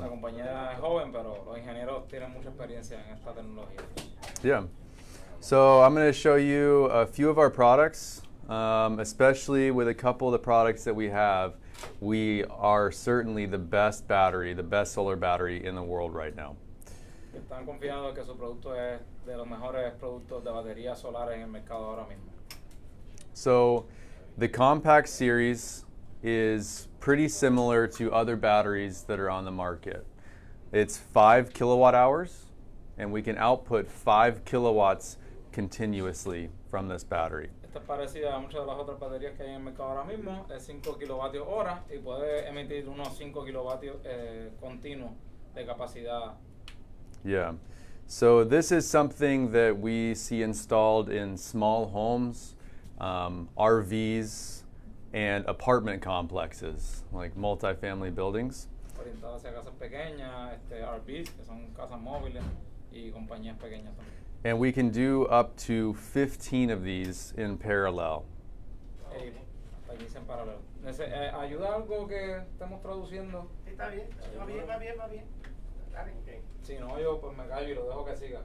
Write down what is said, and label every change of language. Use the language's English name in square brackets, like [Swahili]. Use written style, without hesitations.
[Spanish] La compañía es joven, pero los ingenieros tienen mucha experiencia en esta tecnología. [English] Yeah. So I'm going to show you a few of our products, especially with a couple of the products that we have. We are certainly the best battery, the best solar battery in the world right now. [Spanish] Están confiados que su producto es de los mejores productos de baterías solares en el mercado ahora mismo. [English] So the compact series is pretty similar to other batteries that are on the market. It's 5 kilowatt hours, and we can output 5 kilowatts continuously from this battery. [Spanish] Esta es parecida a muchas de las otras baterías que hay en el mercado ahora mismo. Es 5 kilovatios hora y puede emitir unos 5 kilovatios continuos de capacidad. [English] Yeah. So this is something that we see installed in small homes, RVs, and apartment complexes, like multifamily buildings. [Spanish] Orientada hacia casas pequeñas, RVs, que son casas móviles, y compañías pequeñas también. [English] And we can do up to 15 of these in parallel. [Spanish] Hasta 15 en paralelo. ¿Ayuda algo que estemos traduciendo? Está bien, va bien. Si no, yo pues me callo y lo dejo que siga.